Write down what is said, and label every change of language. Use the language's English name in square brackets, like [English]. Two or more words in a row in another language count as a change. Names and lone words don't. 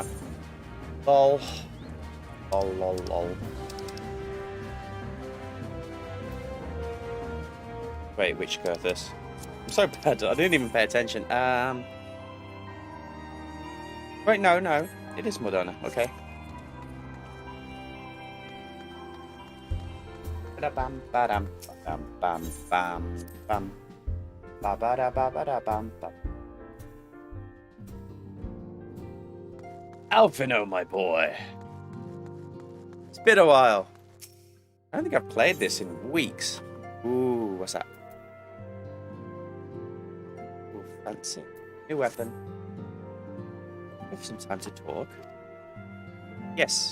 [English] Lol. Lol, lol, lol. Wait, which Kurthus? I'm so bad, I didn't even pay attention. Wait, no. It is Mordona, okay. Ba-da-bam, ba-dam, ba-dam, bam, bam, bam. Ba-ba-da-ba-ba-da-bam, bam. Alphino, my boy. It's been a while. I don't think I've played this in weeks. Ooh, what's that? Ooh, fancy. New weapon. We have some time to talk. Yes.